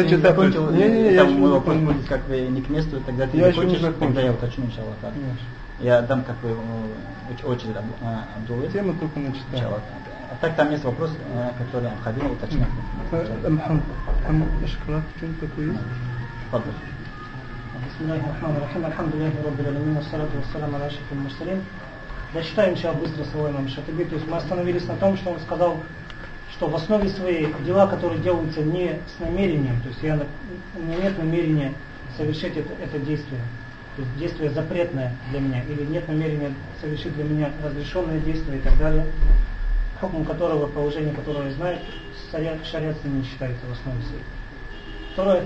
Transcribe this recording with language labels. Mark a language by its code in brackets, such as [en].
[ru] Если закончил, то есть, не, я еще не закончил, там мой вопрос будет как бы не к месту, тогда ты я не хочешь, тогда я уточню, иншаллах. Я дам как бы очередь Абдулле. Тема только начата. А так там есть вопрос, который необходимо уточнять. Там шоколад что-нибудь такое есть? Пардон. [ar] بسم الله الرحمن الرحيم الحمد لله رب العالمين والصلاة والسلام على أشرف المرسلين. [ru] Дочитаем сейчас быстро свой имам Шатиби. То есть мы остановились на том, что он сказал, что в основе своей дела, которые делаются не с намерением, то есть у меня нет намерения совершить это действие, то есть действие запретное для меня, или нет намерения совершить для меня разрешенное действие и так далее, хукм которого, положение которого я знаю, шариатом не считается в основе своей. Второе.